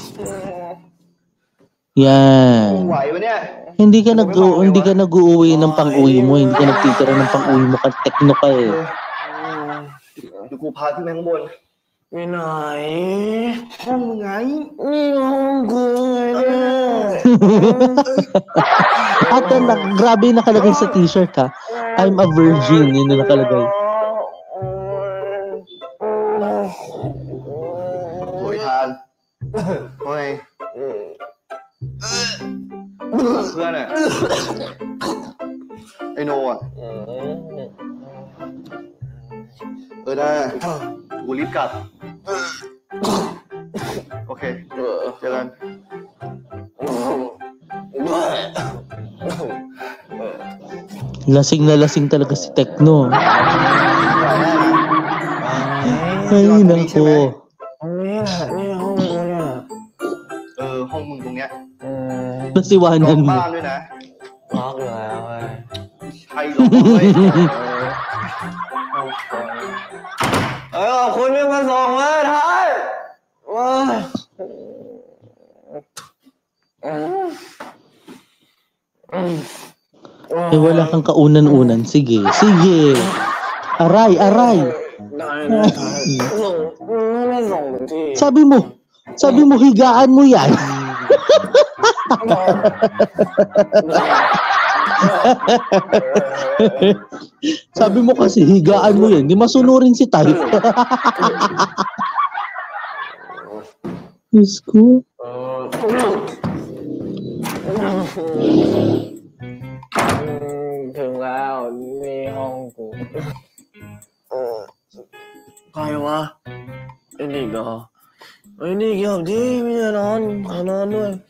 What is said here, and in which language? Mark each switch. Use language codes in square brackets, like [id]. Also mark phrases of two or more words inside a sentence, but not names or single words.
[tl] Yan. [th] ไหวปะเนี่ย [tl] Hindi ka nag-uuwi ng pang-uwi mo, hindi ka nagtitira ng pang-uwi mo, tekno ka eh. [th] เดี๋ยวกูพาขึ้นไปข้างบน ไปไหน ห้องมึงไง นี่ห้องกูไงเนี่ย [tl] At grabe nakalagay sa t-shirt ha. [en] I'm a virgin, [tl] yun na nakalagay. [th] โอยทานโอ้ยเพื่อนอ่ะไอโนอ่ะได้กูรีบกลับโอเคเจอกัน [tl] Lasing na lasing talaga si Tekno. Ay, nako. [th] ห้องมึงตรงเนี้ย [tl] Nasiwanan mo. [th] บ้านด้วยนะ ล็อกอยู่แล้วเว้ย ใช่หรอเว้ย ขอบคุณที่มาส่งมาไทย [tl] Eh, wala kang kaunan-unan. Sige. Aray. Sabi mo higaan mo yan. Sabi mo kasi higaan mo yan. Di masunurin si Type. Diyos ko. [th] ถึงแล้วนี่ห้องกูใครวะไอ้นิกเหรอไอ้นิกอยากดีไม่จะนอนขอนอนด้วย